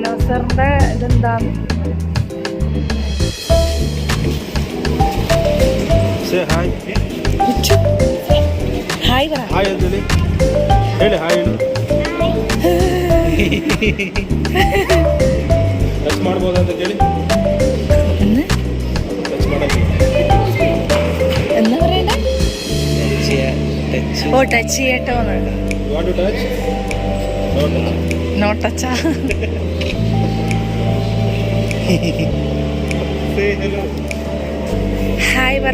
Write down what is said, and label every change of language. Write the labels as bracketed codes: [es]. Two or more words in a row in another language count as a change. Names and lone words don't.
[ml] ദിനോസറിന്റെ ഇതെന്താ? ഹായ് പറ. [kn] ಹೇಳಿ ಹಾಯ್ ಹೇಳಿ. ಟಚ್ ಮಾಡ್ಬೋದಂತ ಕೇಳಿ. ಟಚ್ ಮಾಡೋದು [ml] എന്താ പറയണ്ടേ? ഓ ടച്ച് ചെയ്യട്ടോ. [en] want to touch? no touch. say hello. [ml] ഹായ് പറ.